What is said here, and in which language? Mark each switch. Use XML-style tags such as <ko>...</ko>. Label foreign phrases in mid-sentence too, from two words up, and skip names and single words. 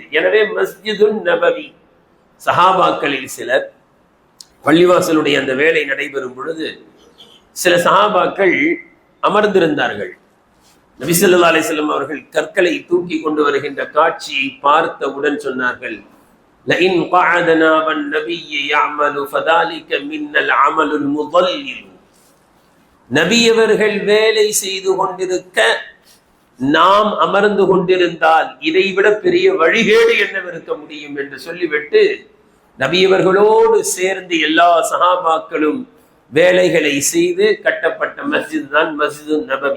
<ta>எனவே மஸ்ஜிதுன் நபவி. சஹாபாக்களில் சிலர் பள்ளிவாசலுடைய அந்த வேலை நடைபெறும் பொழுது சில சஹாபாக்கள் அமர்ந்திருந்தார்கள். நபி</ta> <ar>صلى الله عليه وسلم</ar> <ta>அவர்கள் கற்களை தூக்கி கொண்டு வருகின்ற காட்சியை பார்த்தவுடன் சொன்னார்கள்,</ta> <ar>لئن قعدنا والنبي يعمل فذلك منا العمل المضلل.</ar> <ta>நபி அவர்கள் வேலை செய்து கொண்டிருக்க நாம் அமர்ந்து கொண்டிருந்தால் இதைவிட பெரிய வழிகேடு என்னவிருக்க முடியும் என்று சொல்லிவிட்டு நபியவர்களோடு சேர்ந்து எல்லா சஹாபாக்களும் வேலைகளை செய்து கட்டப்பட்ட மஸ்ஜித் தான் மஸ்ஜிது நபவி.</ta>